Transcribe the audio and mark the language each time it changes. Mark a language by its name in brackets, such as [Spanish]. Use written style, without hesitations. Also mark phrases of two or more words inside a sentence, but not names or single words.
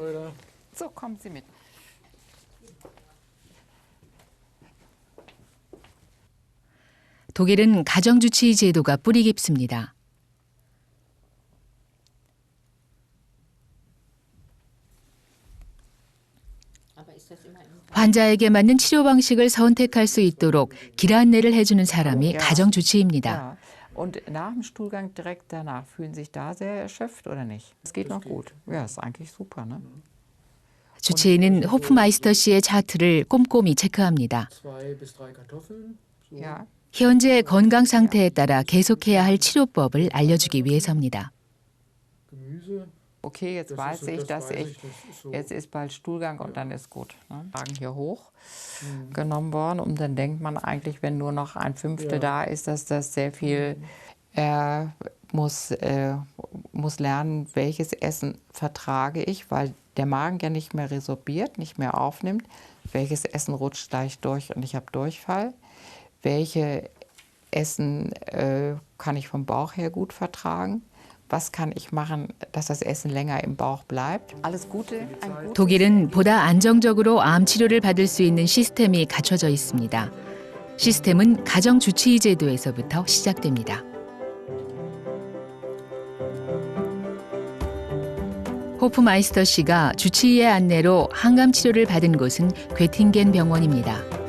[Korean] 독일은 가정주치의 제도가 뿌리 깊습니다. 환자에게 맞는 치료 방식을 선택할 수 있도록 길 안내를 해주는 사람이 가정주치의입니다. [German] Und nach dem Stuhlgang direkt danach fühlen sich da sehr erschöpft oder nicht? Es geht noch gut. Ja, ist eigentlich super, ne? [Korean] 주치의는 호프마이스터 씨의 차트를 꼼꼼히 체크합니다. [German] 2 bis 3 Kartoffeln. So. Ja. [Korean] 현재 건강 상태에 따라 계속해야 할 치료법을 알려주기 위해서입니다. [German] Gemüse. Okay, jetzt weiß ich, jetzt ist bald Stuhlgang und dann ist gut. Ne? Wagen hier hoch genommen worden und dann denkt man eigentlich, wenn nur noch 1/5 da ist, dass das sehr viel, er muss lernen, welches Essen vertrage ich, weil der Magen ja nicht mehr resorbiert, nicht mehr aufnimmt. Welches Essen rutscht gleich durch und ich habe Durchfall? Welche Essen kann ich vom Bauch her gut vertragen? Was kann ich machen, dass das Essen länger im Bauch bleibt? Alles Gute. [Korean] 독일은 보다 안정적으로 암 치료를 받을 수 있는 시스템이 갖춰져 있습니다. 시스템은 가정 주치의 제도에서부터 시작됩니다. 호프마이스터 씨가 주치의의 안내로 항암 치료를 받은 곳은 괴팅겐 병원입니다.